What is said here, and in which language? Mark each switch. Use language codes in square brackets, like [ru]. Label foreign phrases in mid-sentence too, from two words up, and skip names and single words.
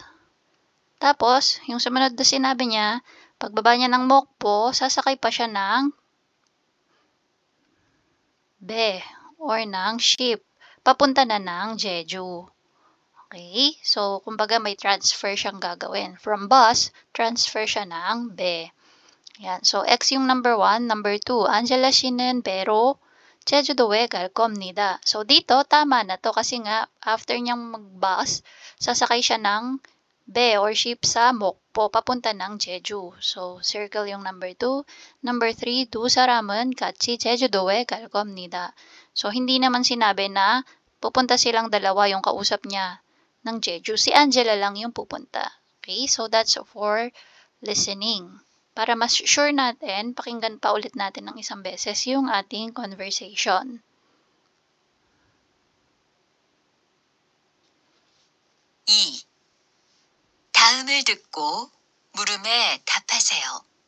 [tl] Tapos, yung sumunod na sinabi niya, pagbaba niya ng Mokpo, sasakay pa siya ng be or ng ship papunta na ng Jeju. Okay? So, kumbaga may transfer siyang gagawin. [en] From bus, [tl] transfer siya ng be. Yan. So, X yung number 1. Number 2, [ko] Angela 씨는 배로 제주도에 갈 겁니다. [tl] So, dito, tama na to kasi nga, after niyang mag-bus, sasakay siya ng be or ship sa Mokpo, papunta ng Jeju. So, circle yung number 2. Number 3, [ko] 두 사람은 같이 제주도에 갈 겁니다. [tl] So, hindi naman sinabi na pupunta silang dalawa yung kausap niya ng Jeju. Si Angela lang yung pupunta. [en] Okay? So, that's for listening. [tl] Para mas sure natin, pakinggan pa ulit natin ng isang beses yung ating conversation. [ko] 2. 다음을 듣고 물음에 답하세요.